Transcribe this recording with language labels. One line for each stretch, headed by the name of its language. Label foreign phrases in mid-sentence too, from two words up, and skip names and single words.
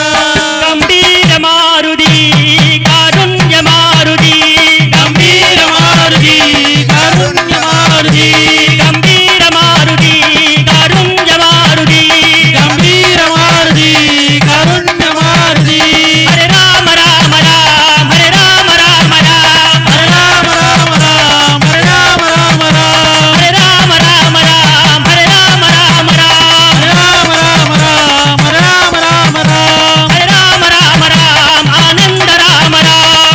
Tamil: கம்பீர மாருதி காருண்ய மாருதி கம்பீர மாருதி காருண்ய மாருதி கம்பீர மாருதி காருண்ய மாருதி கம்பீர மாருதி காருண்ய மாருதி
Sanskrit: हरे राम राम राम् हरे राम राम राम् हरे राम राम राम् हरे राम राम राम् हरे राम राम राम् हरे राम राम राम् हरे राम राम राम् हरे राम राम राम् हरे राम राम राम् आनन्द राम राम्